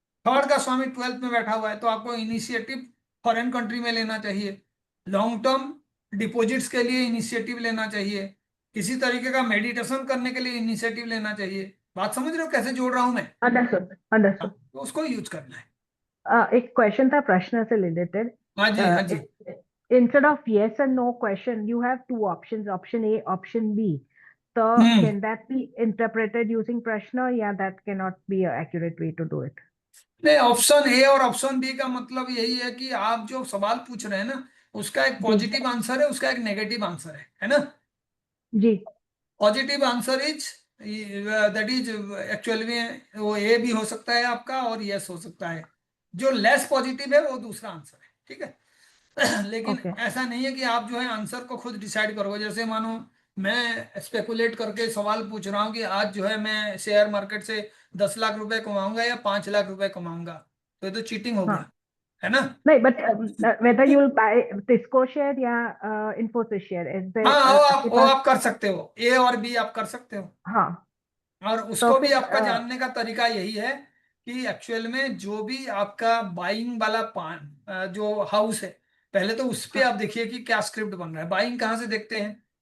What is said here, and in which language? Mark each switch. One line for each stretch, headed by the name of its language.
Hindi: 3rd का स्वामी 12th में बैठा हुआ है, तो आपको इनिशिएटिव फॉरेन कंट्री में लेना चाहिए, लॉन्ग टर्म डिपॉजिट्स के लिए इनिशिएटिव लेना चाहिए, किसी तरीके का मेडिटेशन करने के लिए इनिशिएटिव लेना चाहिए। बात समझ रहे हो कैसे जोड़ रहा हूं मैं?
English: Understood. Understood. तो उसको use करना है।
Hindi: एक क्वेश्चन था प्रश्न से रिलेटेड। हाँ जी, हाँ जी।
English: Instead of yes and no question, you have two options, option A, option B. So can that be interpreted using prashna? Yeah, that cannot be an accurate way to do it.
Hindi: नहीं, option A और option B का मतलब यही है कि आप जो सवाल पूछ रहे हैं ना, उसका एक पॉजिटिव आंसर है, उसका एक नेगेटिव आंसर है ना। जी।
English: positive answer is that is actually
Hindi: में वो ए भी हो सकता है आपका और यस हो सकता है। जो लेस पॉजिटिव है वो दूसरा आंसर है, ठीक है। लेकिन ऐसा नहीं है कि आप जो है आंसर को खुद डिसाइड करोगे। जैसे मानो मैं स्पेकुलेट करके सवाल पूछ रहा हूँ कि आज जो है मैं शेयर मार्केट से 10 लाख रुपए कमाऊंगा या 5 लाख रुपए कमाऊंगा, तो ये तो चीटिंग हो गया, है ना। नहीं,
English: but whether you will buy Tisco share या Infosys share, is there?
Hindi: हाँ, वो आप कर सकते हो, ए और बी आप कर सकते हो। हाँ, और उसको भी आपका जानने का तरीका यही है कि एक्चुअल में जो भी आपका बाइंग वाला जो हाउस है, पहले तो उस पे आप देखिए कि क्या स्क्रिप्ट बन रहा है। बाइंग कहाँ से देखते हैं?